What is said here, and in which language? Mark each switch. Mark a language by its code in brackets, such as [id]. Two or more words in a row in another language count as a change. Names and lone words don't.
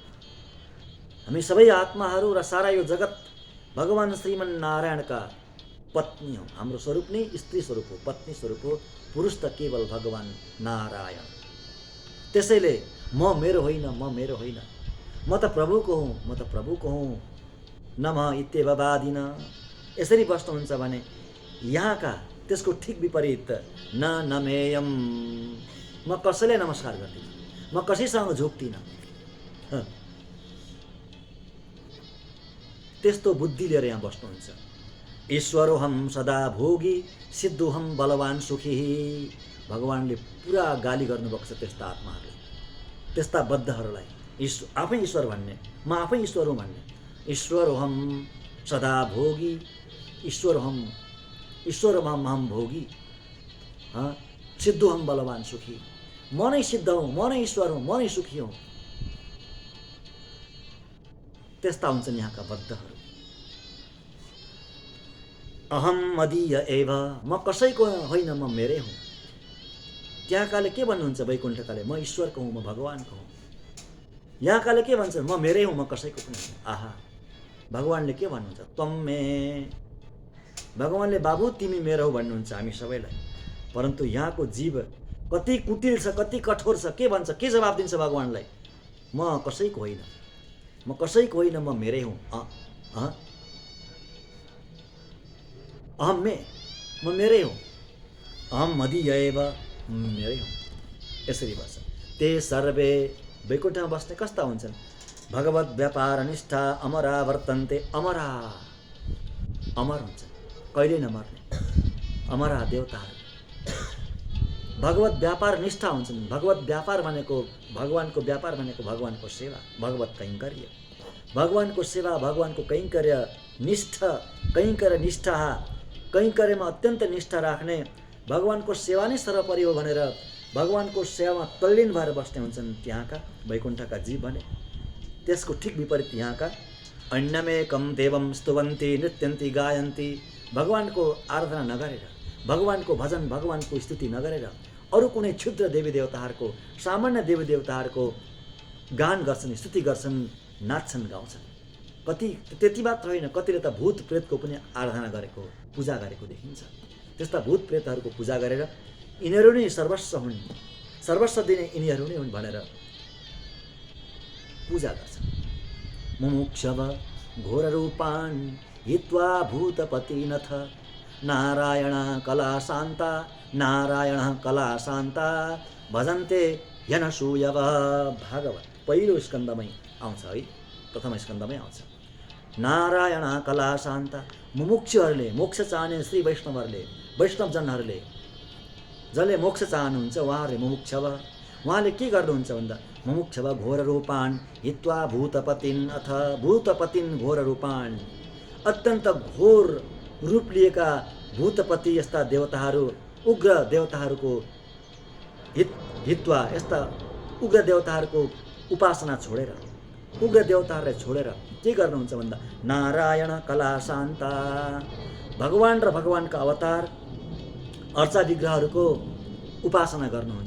[ne] हामी सबै आत्माहरू र सारा यो जगत भगवान श्रीमन्नारायणका पत्नी हो। हाम्रो स्वरूप नै स्त्री स्वरूप हो, पत्नी स्वरूप हो। पुरुष त केवल भगवान नारायण। त्यसैले म मेरो होइन, म मेरो होइन, म त प्रभुको हुँ, म त प्रभुको हुँ। [sa] नमः इत्येव वादिन, [ne] यसरी बस्नुहुन्छ भने यहाँका त्यसको ठिक विपरीत [sa] न नमेयम, [ne] म कसैलाई नमस्कार गर्दिनँ, म कसैसँग झुक्दिनँ। त्यस्तो बुद्धि लिएर यहाँ बस्नुहुन्छ। [sa] ईश्वरोहम सदा भोगी सिद्धोहम बलवान सुखी। [ne] भगवानले पुरा गाली गर्नुभएको छ त्यस्ता आत्माहरूलाई, त्यस्ता बद्धहरूलाई। आफै ईश्वर भन्ने, म आफै ईश्वर हुँ भन्ने। [sa] ईश्वरोहम सदा भोगी, ईश्वरहम भोगी, सिद्धोहम बलवान सुखी। [ne] म नै सिद्ध हुँ, म नै ईश्वर हुँ, म नै सुखी हुँ। त्यस्ता हुन्छन् यहाँका बद्धहरू। [sa] अहम मदीय एव, [ne] म कसैको होइन, म मेरै हुँ। त्यहाँकाले के भन्नुहुन्छ वैकुण्ठकाले, म ईश्वरको हुँ, म भगवानको हुँ। यहाँकाले के भन्छ, म मेरै हुँ, म कसैको पनि हुँ। आहा, भगवानले के भन्नुहुन्छ, [sa] त्वम मे, [ne] भगवानले बाबु तिमी मेरो हो भन्नुहुन्छ हामी सबैलाई। परन्तु यहाँको जीव कति कुटिल छ, कति कठोर छ, के भन्छ, के जवाब दिन्छ भगवानलाई, म कसैको होइन, म कसैको होइन, म मेरै हुँ। [sa] अहम मे, [ne] म मेरै हुँ। [sa] अहम मदीय एव, [ne] मेरै हुँ। यसरी बस्छ। [sa] ते सर्वे, [ne] वैकुण्ठमा बस्ने कस्ता हुन्छन्, [sa] भगवत व्यापार निष्ठा अमरा वर्तन्ते, अमरा, [ne] अमर हुन्छन्, कहिल्यै नमर्ने अमरा देवताहरू। भगवत व्यापार निष्ठा हुन्छन्। भगवत व्यापार भनेको, भगवानको व्यापार भनेको भगवानको सेवा, भगवत कैङ्कर्य, भगवानको सेवा, भगवानको कैङ्कर्य निष्ठा, कैङ्कर्यमा अत्यन्त निष्ठा राख्ने, भगवानको सेवा नै सर्वोपरि हो भनेर भगवानको सेवामा तल्लीन भएर बस्ने हुन्छन् त्यहाँका वैकुण्ठका जीव भने। त्यसको ठिक विपरीत यहाँका [sa] अन्यमेकम देवम स्तुवन्ती नृत्यन्ती गायन्ती, [ne] भगवानको आराधना नगरेर, भगवानको भजन, भगवानको स्तुति नगरेर अरू कुनै क्षुद्र देवी देवताहरूको, सामान्य देवी देवताहरूको गान गर्छन्, स्तुति गर्छन्, नाच्छन्, गाउँछन्। कति त्यति मात्र होइन, कतिले त भूत प्रेतको पनि आराधना गरेको, पूजा गरेको देखिन्छ। त्यस्ता भूत प्रेतहरूको पूजा गरेर यिनीहरू नै सर्वस्व हुन्, सर्वस्व दिने यिनीहरू नै हुन् भनेर पूजा गर्छन्। [sa] मुमुक्षव घोर रूपान् हित्वा भूतपतिनथ, नारायण कला शान्ता, नारायण कला शान्ता, भजन्ते यनसूयव। [ne] भागवत पहिलो स्कन्धमै आउँछ है, प्रथम स्कन्धमै आउँछ। [sa] नारायण कला शान्ता, [ne] मुमुक्षुहरूले, मोक्ष चाहने श्री वैष्णवहरूले, वैष्णवजनहरूले जसले मोक्ष चाहनुहुन्छ उहाँहरूले मुमुक्षव, उहाँले के गर्नुहुन्छ भन्दा [sa] मुमुक्षव घोर रूपान् हित्वा भूतपतिन् अथ भूतपतिन् घोर रूपान्, [ne] अत्यन्त घोर रूप लिएका भूतपति यस्ता देवताहरू, उग्र देवताहरूको हित्वा, यस्ता उग्र देवताहरूको उपासना छोडेर, उग्र देवताहरूलाई छोडेर के गर्नुहुन्छ भन्दा [sa] नारायण कला शान्ता, [ne] भगवान र भगवानका अवतार अर्चा विग्रहहरूको उपासना गर्नुहुन्छ।